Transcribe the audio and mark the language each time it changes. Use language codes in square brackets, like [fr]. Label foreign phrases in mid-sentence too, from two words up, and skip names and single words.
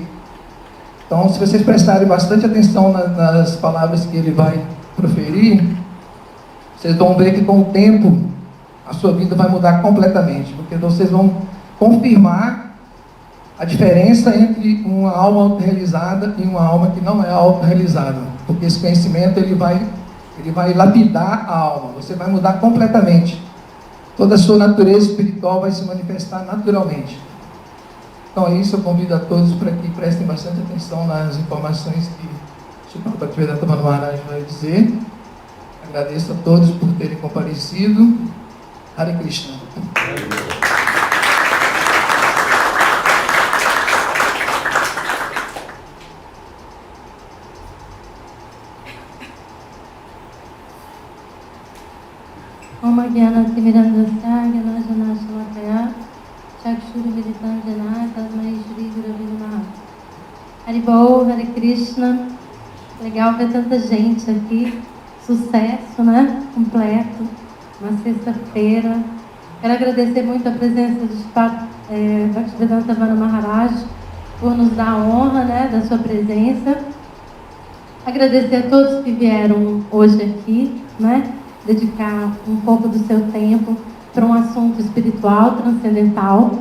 [pt] Então, se vocês prestarem bastante atenção nas palavras que ele vai proferir, vocês vão ver que com o tempo a sua vida vai mudar completamente, porque vocês vão confirmar a diferença entre uma alma autorrealizada e uma alma que não é autorrealizada, porque esse conhecimento ele vai lapidar a alma, você vai mudar completamente, toda a sua natureza espiritual vai se manifestar naturalmente. Então é isso, eu convido a todos para que prestem bastante atenção nas informações que o Srila Bhaktivedanta Maharaj vai dizer. Agradeço a todos por terem comparecido. Hare Krishna. [sa] ॐ ज्ञान तिमिरान्धस्य ज्ञानाञ्जन शलाकया चक्षुरु मीलितञ्जन तस्मै श्री गुरवे नमः. [pt] Haribol, Hare Krishna. Legal ver tanta gente aqui. Sucesso, né? Completo. uma sexta-feira. Quero agradecer muito a presença de Bhaktivedanta Vana Maharaj por nos dar a honra, né, da sua presença. Agradecer a todos que vieram hoje aqui, né, dedicar um pouco do seu tempo para um assunto espiritual, transcendental.